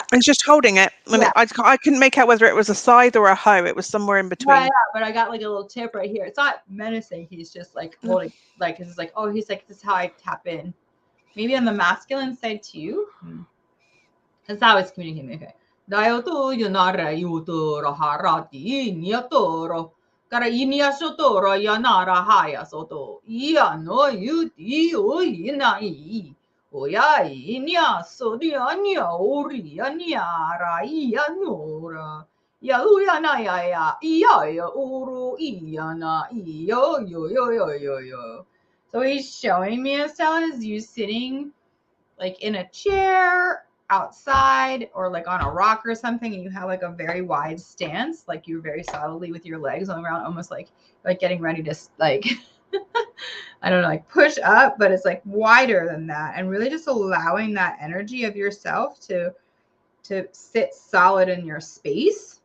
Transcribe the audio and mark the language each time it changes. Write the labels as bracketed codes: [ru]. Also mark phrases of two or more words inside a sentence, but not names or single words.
[en] He's just holding it. Yeah. I couldn't make out whether it was a scythe or a hoe. It was somewhere in between. Yeah, but I got like a little tip right here. It's not menacing. He's just like holding, like, it's like, oh, he's like, this is how I tap in. Maybe on the masculine side too. That's how it's communicating. Okay. Dayoto yanara yutoro harati niatoro. Kara inia sotoro yanara haya soto. Ia no yuti o inai. Oya inia sodia nia ori aniara ia nora. Ya ya na ya ya ya uru ya na yo yo yo yo yo yo. So he's showing me a style is you sitting like in a chair outside or like on a rock or something, and you have like a very wide stance, like you're very solidly with your legs on the ground, almost like getting ready to like I don't know, like push up, but it's like wider than that, and really just allowing that energy of yourself to sit solid in your space.